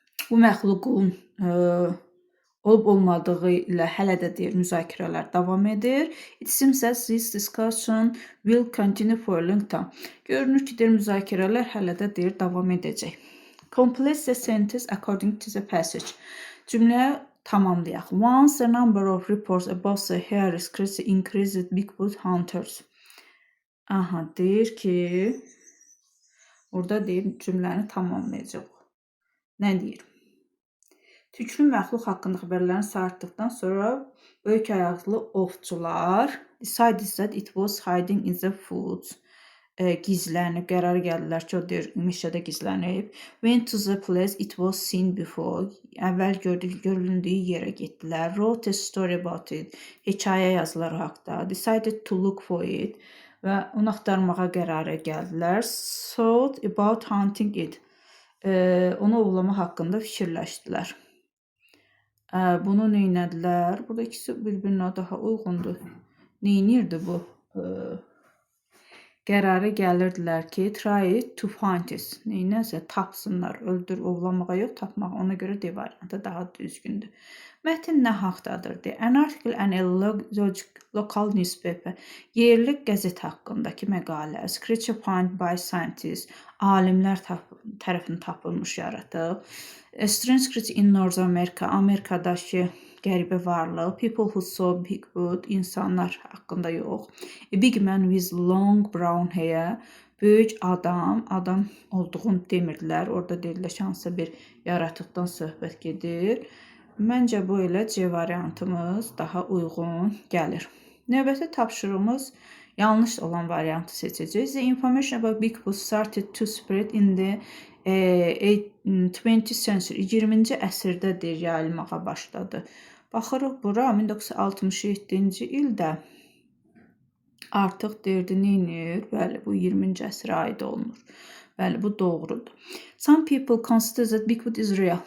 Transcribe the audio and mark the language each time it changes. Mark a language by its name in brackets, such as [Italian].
[Azerbaijani] Bu məxluqun olub-olmadığı ilə hələ də deyir müzakirələr davam edir. [English] It seems that this discussion will continue for a long time. [Azerbaijani] Görünür ki, deyir müzakirələr hələ də deyir davam edəcək. [English] Complete the sentence according to the passage. [Azerbaijani] Cümləyə tamamlayaq. [English] Once the number of reports about the hairy creature increased Bigfoot hunters. [Azerbaijani] Aha, deyir ki, orada deyir cümləni tamamlayacaq. Nə deyir? Tüklü məxluq haqqında xəbərlərin sayartdıqdan sonra böyük ayaqlı ovçular [English] decided that it was hiding in the woods. [Azerbaijani] Gizlənib, qərar gəldilər ki, o deyir, meşədə gizlənib. [English] Went to the place it was seen before. [Azerbaijani] Əvvəl görüldüyü yerə getdilər. [English] Wrote a story about it. [Azerbaijani] Hekayə yazıları haqda. [English] Decided to look for it. [Azerbaijani] Və onu axtarmağa qərara gəldilər. [English] Thought about hunting it. [Azerbaijani] Onu ovlama haqqında fikirləşdilər. Bunu neynədilər? Burada ikisi bir-birinə daha uyğundur. Neynirdi bu? Qərara gəlirdilər ki, [English] try to find it. [Azerbaijani] Neynəsə tapsınlar. Öldür, ovlamağa yox, tapmağa. Ona görə D variantı daha düzgündür. Mətn nə haqdadır? [English] An article and a local newspaper. [Azerbaijani] Yerli qəzet haqqındakı məqalə. [English] Creature found by scientists. [Azerbaijani] Alimlər tərəfindən tapılmış yaratıq. [English] A strange creature in North America. [Azerbaijani] Amerikadakı qəribə varlıq. [English] People who saw Bigfoot. [Azerbaijani] İnsanlar haqqında yox. [English] A big man with long brown hair. [Azerbaijani] Böyük adam olduğunu demirdilər. Orada deyirlər ki, hansısa bir yaratıqdan söhbət gedir. Məncə bu ilə C variantımız daha uyğun gəlir. Növbəti tapşırığımız yanlış olan variantı seçəcəyik. [English] The information about Bigfoot started to spread in the 20th century. [Azerbaijani] 20-ci əsrdə deyir, yayılmağa başladı. Baxırıq bura 1967-ci ildə artıq deyirdi, neynir? Bəli, bu 20-ci əsrə aid olunur. Bəli, bu doğrudur. [English] Some people consider that Bigfoot is real.